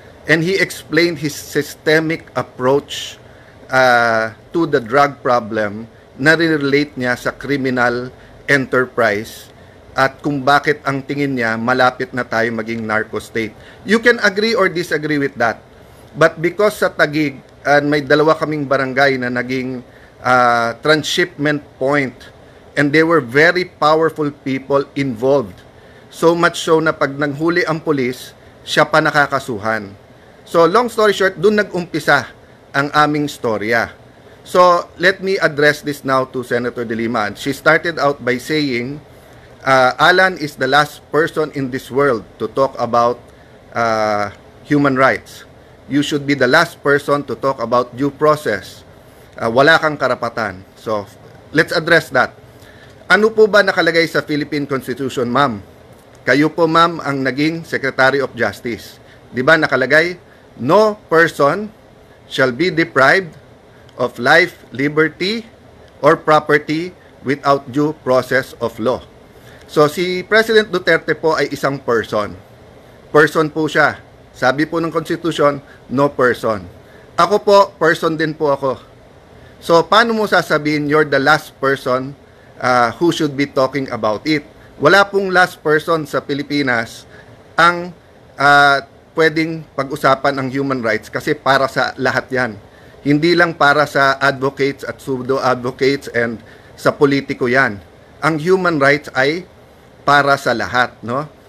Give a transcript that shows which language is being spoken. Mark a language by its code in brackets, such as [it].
[en] And he explained his systemic approach to the drug problem [tl] na relate niya sa criminal enterprise at kung bakit ang tingin niya malapit na tayo maging narco state. [en] You can agree or disagree with that. But because [tl] sa Taguig, may dalawa kaming barangay na naging [en] transshipment point and they were very powerful people involved. So much so [tl] na pag nanghuli ang pulis, siya pa nakakasuhan. So long story short, dun nag-umpisa ang aming storya. [en] So let me address this now to Senator De Lima. She started out by saying, Alan is the last person in this world to talk about human rights. You should be the last person to talk about due process. [tl] Wala kang karapatan. [en] So let's address that. [tl] Ano po ba nakalagay sa Philippine Constitution, ma'am? Kayo po, ma'am, ang naging Secretary of Justice. Di ba nakalagay, [en] no person shall be deprived of life, liberty, or property without due process of law. [tl] So si President Duterte po ay isang person. Person po siya. Sabi po ng Constitution, [en] no person. [tl] Ako po, person din po ako. [en] So [tl] paano mo sasabihin [en] you're the last person who should be talking about it? [tl] Wala pong last person sa Pilipinas ang pwedeng pag-usapan ng human rights kasi para sa lahat yan. Hindi lang para sa advocates at pseudo-advocates and sa politiko yan. Ang human rights ay para sa lahat, no?